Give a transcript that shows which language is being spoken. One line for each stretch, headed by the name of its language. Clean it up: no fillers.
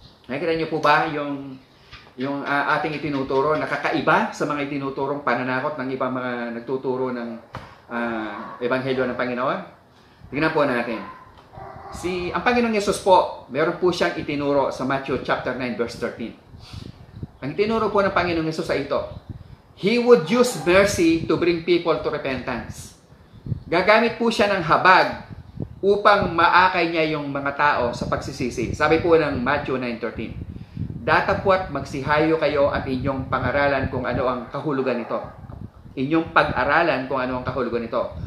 Filipino: Nakikita niyo po ba yung ating itinuturo, nakakaiba sa mga itinuturong pananakot ng ibang mga nagtuturo ng Ebanghelyo ng Panginoon? Tingnan po natin. Ang Panginoong Yesus po, meron po siyang itinuro sa Matthew chapter 9 verse 13. Ang itinuro po ng Panginoong Yesus ay ito.
English: He would use mercy to bring people to repentance.
Filipino: Gagamit po siya ng habag upang maakay niya yung mga tao sa pagsisisi. Sabi po ng Matthew 9:13, datapwat magsihayo kayo at inyong pag-aralan kung ano ang kahulugan nito. Inyong pag-aralan kung ano ang kahulugan nito.